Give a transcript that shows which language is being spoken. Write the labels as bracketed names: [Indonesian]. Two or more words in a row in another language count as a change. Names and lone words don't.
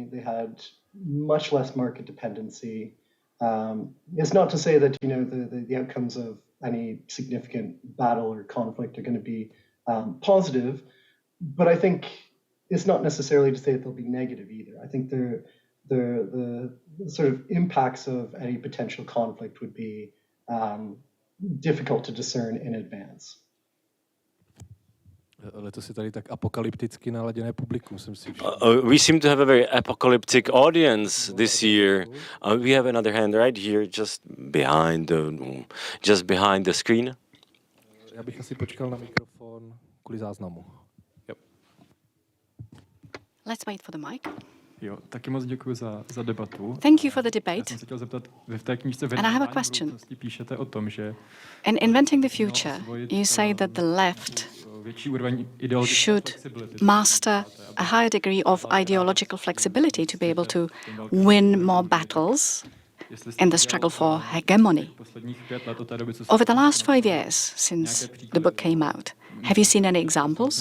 [English] They had much less market dependency. It's not to say that the outcomes of any significant battle or conflict are going to be positive, but I think it's not necessarily to say that they'll be negative either. I think the sort of impacts of any potential conflict would be difficult to discern in advance. [Czech] Letos je tady tak apokalypticky naladěné publikum, jsem si všiml. [English] We seem to have a very apocalyptic audience this year. We have another hand right here, just behind the screen. [Czech] Já bych asi počkal na mikrofon kvůli záznamu. [English] Yep. Let's wait for the mic. [Czech] Jo, taky moc děkuji za debatu. [English] Thank you for the debate. [Czech] Já jsem se chtěl zeptat, vy v té knížce [English] And I have a question. [Czech] píšete o tom, že [English] In Inventing the Future, you say that the left should master a higher degree of ideological flexibility to be able to win more battles in the struggle for hegemony. Over the last 5 years since the book came out, have you seen any examples?